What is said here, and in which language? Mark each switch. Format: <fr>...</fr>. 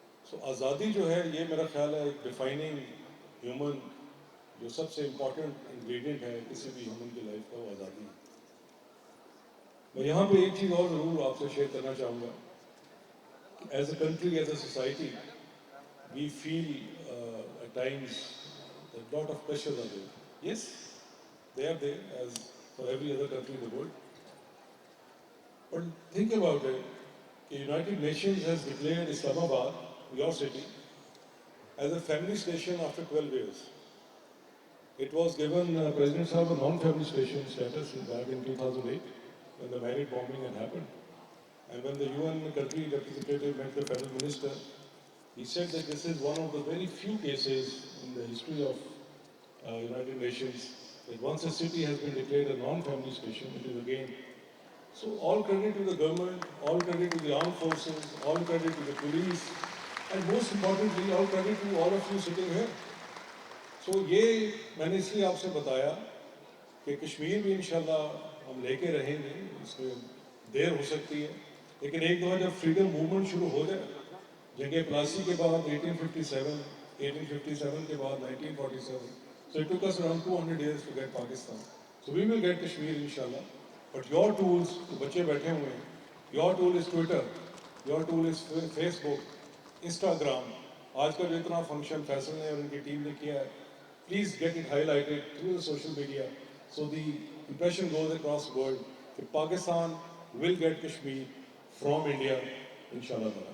<hi>So Azadi जो है, ये मेरा ख्याल है एक defining human, जो सबसे important ingredient है किसी भी human की life का, वो आज़ादी है. मैं यहाँ पे एक चीज़ और ज़रूर आपसे शेयर करना चाहूँगा.</hi> <en>As a country, as a society, we feel at times that a lot of pressures are there. Yes, they are there as for every other country in the world. But think about it. The United Nations has declared Islamabad, your city, as a family station after 12 years. It was given President Sahib a non-family station status back in 2008 when the Malik bombing had happened. And when the UN country representative met the federal minister, he said that this is one of the very few cases in the history of United Nations that once a city has been declared a non-family station, it is again. So all credit to the government, all credit to the armed forces, all credit to the police, and most importantly, all credit to all of you sitting here.</en> <hi>So ये मैंने इसलिए आपसे बताया कि कश्मीर भी इंशाल्लाह हम लेके रहेंगे, इसमें देर हो सकती है, लेकिन एक दफ़ा जब फ्रीडम मूवमेंट शुरू हो जाए, जंगे प्लासी के बाद 1857, 1857 के बाद 1947, so it took us around 200 years to get Pakistan.</hi> <en>So we will get Kashmir inshallah. But your tools, जो बच्चे बैठे हुए हैं, your tool is Twitter, your tool is Facebook, Instagram. आज का जो इतना फंक्शन फैसल ने और उनकी टीम ने किया है, please get it highlighted through the social media, so the impression goes across the world that Pakistan will get Kashmir from India, inshallah.</en>